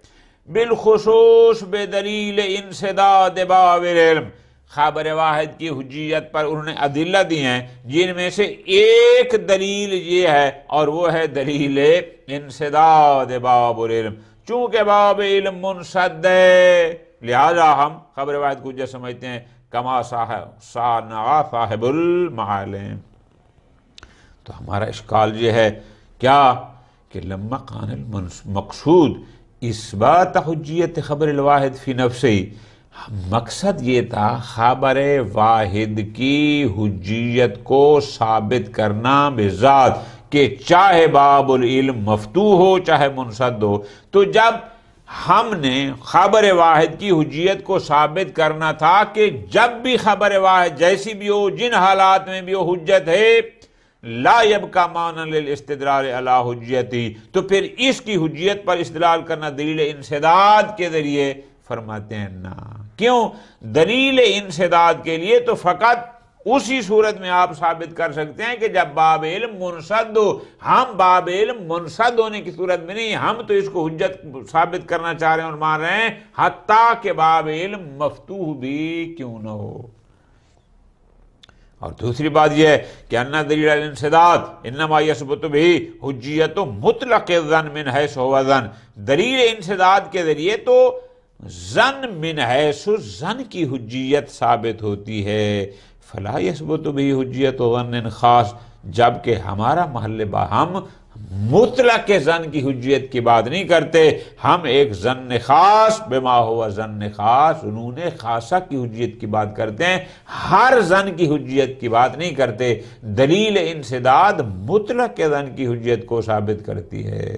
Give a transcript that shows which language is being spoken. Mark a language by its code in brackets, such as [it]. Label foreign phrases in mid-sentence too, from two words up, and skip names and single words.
[ur] بالخصوص [ar] بدلیل انسداد باب العلم، [ur] خبر واحد کی حجیت پر انہوں نے ادلہ دی ہیں، جن میں سے ایک دلیل یہ ہے اور وہ ہے دلیل [ar] انسداد باب العلم۔ [ur] چونکہ باب علم منسد ہے لہذا ہم خبر واحد کو حجت سمجھتے ہیں، [ar] کما صانع صاحب المعالم۔ [ur] تو ہمارا اشکال یہ ہے کیا کہ [ar] لما کان المقصود اثبات حجیت خبر الواحد فی نفسہ، [ur] مقصد یہ تھا خبر واحد کی حجیت کو ثابت کرنا بذات، کہ چاہے باب العلم مفتوح ہو چاہے منسد ہو۔ تو جب ہم نے خبر واحد کی حجیت کو ثابت کرنا تھا کہ جب بھی خبر واحد جیسی بھی ہو، جن حالات میں بھی وہ حجت ہے، [ar] لا یبقى معنی للاستدلال علی حجیتی، [ur] تو پھر اس کی حجیت پر استدلال کرنا دلیل انسداد کے ذریعے، فرماتے ہیں نا، کیوں؟ دلیل انسداد کے لیے تو فقط اسی صورت میں آپ ثابت کر سکتے ہیں کہ جب باب علم منسد ہو. ہم باب علم منسد ہونے کی صورت میں نہیں، ہم تو اس کو حجت ثابت کرنا چاہ رہے ہیں اور مان رہے ہیں حتیٰ کہ باب علم مفتوح بھی کیوں نہ ہو. اور دوسری بات یہ ہے کہ [ar] ان دلیل الانسداد انما یثبت به حجیت مطلق الظن من حیث هو ظن. [ur] دلیل انسداد کے ذریعے تو ظن [ar] من حیث ظن [ur] کی حجیت ثابت ہوتی ہے. [ar] فلا یثبت به حجیت ظن خاص، [ur] جبکہ ہمارا محل ہم مطلق ظن کی حجیت کی بات نہیں کرتے، ہم ایک ظن خاص [ar] بما ہوا ظن خاص [ur] ظنون خاصہ کی حجیت کی بات کرتے ہیں، ہر ظن کی حجیت کی بات نہیں کرتے. دلیل انسداد مطلق ظن کی حجیت کو ثابت کرتی ہے.